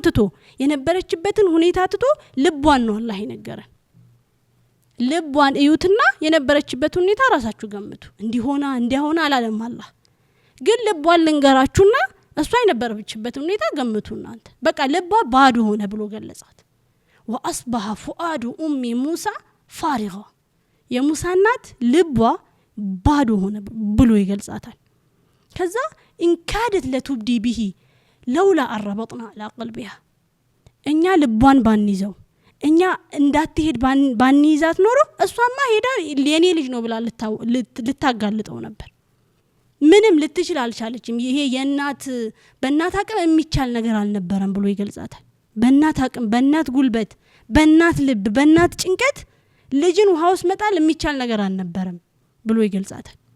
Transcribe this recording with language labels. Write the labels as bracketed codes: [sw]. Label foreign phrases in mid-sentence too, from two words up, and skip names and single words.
[am] ትቶ የነበረችበትን ሁኔታ ትቶ ልቧን ነው አላህ ይነገረን ልቧን እዩትና የነበረችበት ሁኔታ ራሳችሁ ገምቱ እንዲሆና እንዲያሆና አላለም አላህ ግን ልቧን ልንገራችሁና እሷ የነበረችበት ሁኔታ ገምቱ እናንተ በቃ ልቧ ባዶ ሆነ ብሎ ገለጻት [ar] وأصبح فؤاد أم موسى فارغا [am] የሙሳ እናት ልቧ ባዶ ሆነ ብሎ ይገልጻታል ከዛ [ar] إن كادت لتبدي به لولا أربطنا على قلبها [am] እኛ ልቧን ባንይዘው እኛ እንዳትሄድ ባንይዛት ኖሮ እሷማ ሄዳ የኔ ልጅ ነው ብላ ልታጋልጠው ነበር ምንም ልትችል አልቻለችም ይሄ የናት በእናት አቅም የሚቻል ነገር አልነበረም ብሎ ይገልጻታል በእናት አቅም በእናት ጉልበት በእናት ልብ በእናት ጭንቀት ልጅን ውሃ ውስጥ መጣል የሚቻል ነገር አልነበረም ብሎ ይገልጻታል